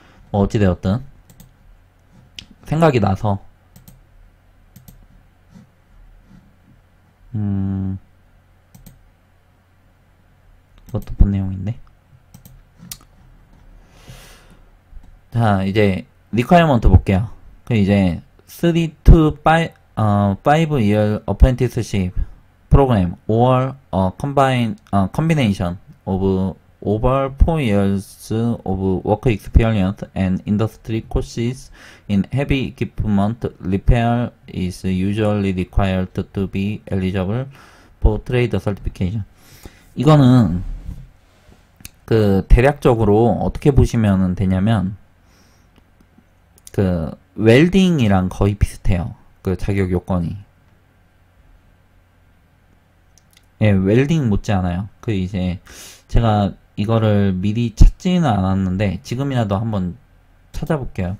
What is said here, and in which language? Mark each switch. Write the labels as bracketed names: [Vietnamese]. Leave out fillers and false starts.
[Korean] 뭐 어찌되었든 생각이 나서 이것도 본 내용인데. 자, 이제 리퀘어먼트 볼게요. 그 이제 [English] 3 to 5 year apprenticeship program or combination of over 4 years of work experience and industry courses in heavy equipment repair is usually required to be eligible for trade certification. [Korean] 이거는 그 대략적으로 어떻게 보시면 되냐면 그 웰딩이랑 거의 비슷해요. 그 자격 요건이. 예, 웰딩 못지않아요. 그 이제 제가 이거를 미리 찾지는 않았는데 지금이라도 한번 찾아볼게요.